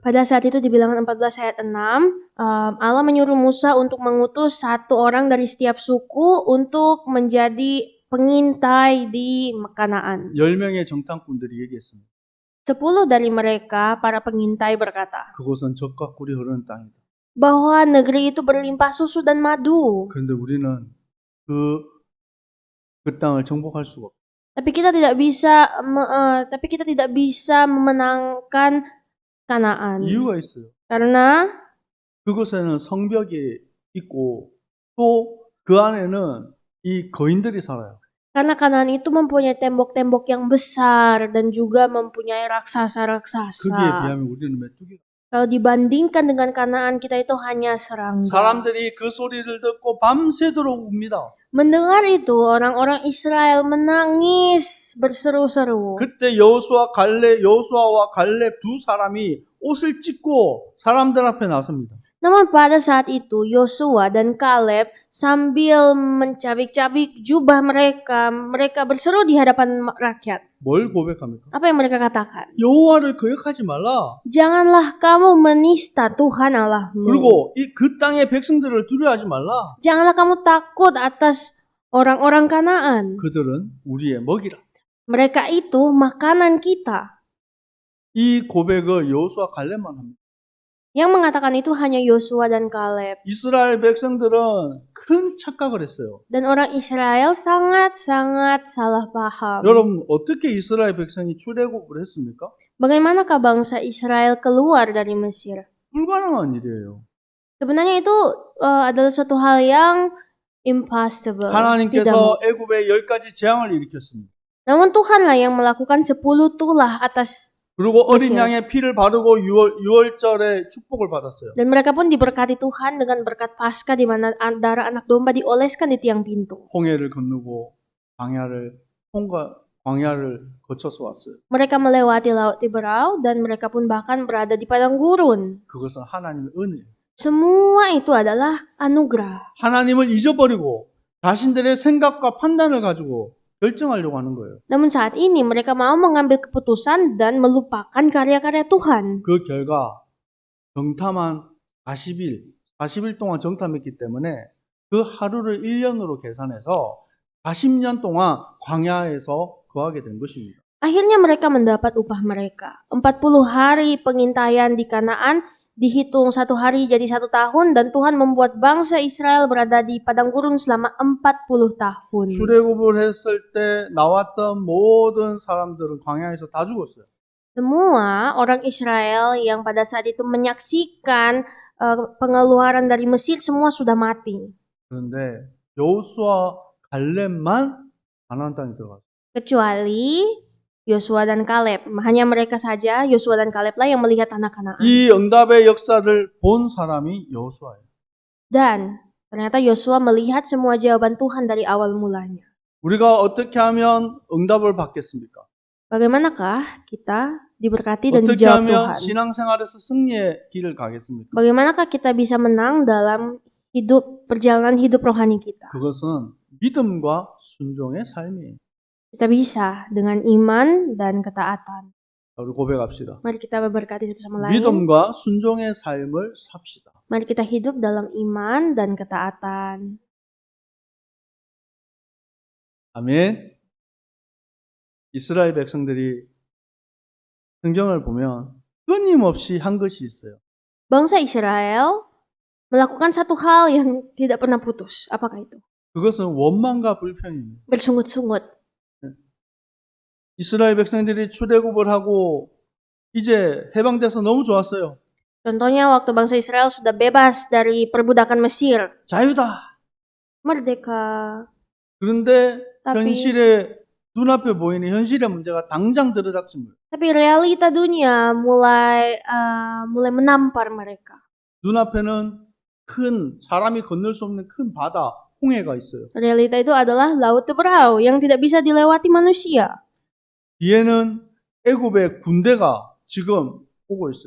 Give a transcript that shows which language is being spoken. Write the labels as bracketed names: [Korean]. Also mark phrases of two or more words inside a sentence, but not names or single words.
[Indonesian] pada saat itu di Bilangan 14 ayat 6, Allah menyuruh Musa untuk mengutus satu orang dari setiap suku untuk menjadi pengintai di Kanaan. [Korean] 10명의 정탐꾼들이 얘기했습니다. [Indonesian] 10 dari mereka, para pengintai berkata, [Korean] 그곳은 젖과 꿀이 흐르는 땅이다. [Indonesian] bahwa negeri itu berlimpah susu dan madu. [Korean] 그런데 우리는 그 땅을 정복할 수가 없어요. [Indonesian] Tapi kita tidak bisa memenangkan Kanaan. [Korean] 이유가 있어요. [Indonesian] Karena [Korean] 그곳에는 성벽이 있고 또 그 안에는 이 거인들이 살아요. [Indonesian] Kanaan itu mempunyai tembok-tembok yang besar dan juga mempunyai [Korean] 거기에 [Indonesian] raksasa-raksasa. [Korean] 비하면 우리는 메뚜기가. [Indonesian] Kalau dibandingkan dengan Kanaan, kita itu hanya serangga. [Korean] 사람들이 그 소리를 듣고 밤새도록 웁니다. [Indonesian] Mendengar itu, orang-orang Israel menangis berseru-seru. [Korean] 그때 여호수아와 갈렙 두 사람이 옷을 찢고 사람들 앞에 나섭니다. [Indonesian] Namun pada saat itu, Yosua dan Kaleb sambil mencabik-cabik jubah mereka berseru di hadapan rakyat. [Korean] 뭘 고백합니까? [Indonesian] Apa yang mereka katakan? [Korean] 여호와를 거역하지 말라. [Indonesian] Janganlah kamu menista Tuhan Allahmu. [Korean] 그리고 그 땅의 백성들을 두려워하지 말라. [Indonesian] Janganlah kamu takut atas orang-orang Kanaan. [Korean] 그들은 우리의 먹이라. [Indonesian] Mereka itu makanan kita. [Korean] 이 고백을 여호수아 갈렙만 합니다. [Indonesian] Yang mengatakan itu hanya Yosua dan Kaleb. [Korean] 이스라엘 백성들은 큰 착각을 했어요. [Indonesian] Dan orang Israel sangat-sangat salah paham. [Korean] 여러분 어떻게 이스라엘 백성이 출애굽을 했습니까? [Indonesian] Bagaimanakah bangsa Israel keluar dari Mesir? [Korean] 불가능한 일이에요. [Indonesian] Sebenarnya itu adalah suatu hal yang impossible. Tidak [Korean] 하나님께서 애굽에 10가지 재앙을 일으켰습니다. [Indonesian] Namun Tuhanlah yang melakukan 10 tulah atas, [Korean] 그리고 어린 그렇죠. 양의 피를 바르고 유월절에 축복을 받았어요. [Indonesian] dan mereka pun diberkati Tuhan dengan berkat Paskah di mana darah anak domba dioleskan di tiang pintu. [Korean] 홍해를 건너고 광야를 거쳐서 왔어요. [Indonesian] Mereka melewati laut Tiberau dan mereka pun bahkan berada di padang gurun. [Korean] 그것은 하나님의 은혜예요. [Indonesian] Semua itu adalah anugerah. [Korean] 하나님을 잊어버리고 자신들의 생각과 판단을 가지고 결정하려고 하는 거예요. [Indonesian] Namun saat ini mereka mau mengambil keputusan dan melupakan karya-karya Tuhan. [Korean] 그 결과 정탐한 40일 동안 정탐했기 때문에 그 하루를 1년으로 계산해서 40년 동안 광야에서 거하게 된 것입니다. [Indonesian] Akhirnya mereka mendapat upah mereka. 40 hari pengintaian di Kanaan dihitung 1 hari jadi 1 tahun, dan Tuhan membuat bangsa Israel berada di padang gurun selama 40 tahun. [Korean] 출애굽을 했을 때 나왔던 모든 사람들은 광야에서 다 죽었어요. [Indonesian] Semua orang Israel yang pada saat itu menyaksikan pengeluaran dari Mesir semua sudah mati. [Korean] 그런데 여호수아 갈렙만 가나안 땅에 들어갔어요. [Indonesian] Kecuali Yosua dan Kaleb. Hanya mereka saja, Yosua dan Kaleblah yang melihat tanah Kanaan. [Korean] 이 응답의 역사를 본 사람이 여호수아예요. [Indonesian] Dan ternyata Yosua melihat semua jawaban Tuhan dari awal mulanya. [Korean] 우리가 어떻게 하면 응답을 받겠습니까? [Indonesian] Bagaimanakah kita diberkati dan [Korean] 어떻게 [Indonesian] dijawab [Korean] 하면 [Indonesian] Tuhan? [Korean] 신앙생활에서 승리의 길을 가겠습니까? [Indonesian] Bagaimanakah kita bisa menang dalam perjalanan hidup rohani kita? [Korean] 그것은 믿음과 순종의 삶이에요. [Indonesian] Kita bisa dengan iman dan ketaatan. [Korean] 우리 고백합시다. [Indonesian] Mari kita berkati satu sama lain. [Korean] 믿음과 순종의 삶을 삽시다. [Indonesian] Mari kita hidup dalam iman dan ketaatan. [Korean] 아멘. 이스라엘 백성들이 성경을 보면 끊임없이 한 것이 있어요. [Indonesian] Bangsa Israel melakukan satu hal yang tidak pernah putus. Apakah itu? [Korean] 그것은 원망과 불평입니다. [Indonesian] Bersungut-sungut. [Korean] 이스라엘 백성들이 출애굽을 하고 이제 해방돼서 너무 좋았어요. [Indonesian] Contohnya waktu bangsa Israel sudah bebas dari perbudakan Mesir. [Korean] 자유다. [Indonesian] Merdeka. [Korean] 그런데 [Indonesian] Tapi, [Korean] 현실에 눈앞에 보이는 현실의 문제가 당장 들어닥친 거예요. [Indonesian] tapi realita dunia mulai menampar mereka. [Korean] 눈앞에는 큰 사람이 건널 수 없는 큰 바다, 홍해가 있어요. [Indonesian] Realita itu adalah laut Tiberau yang tidak bisa dilewati manusia. [Korean] 뒤에는 애굽의 군대가 지금 오고 있어요.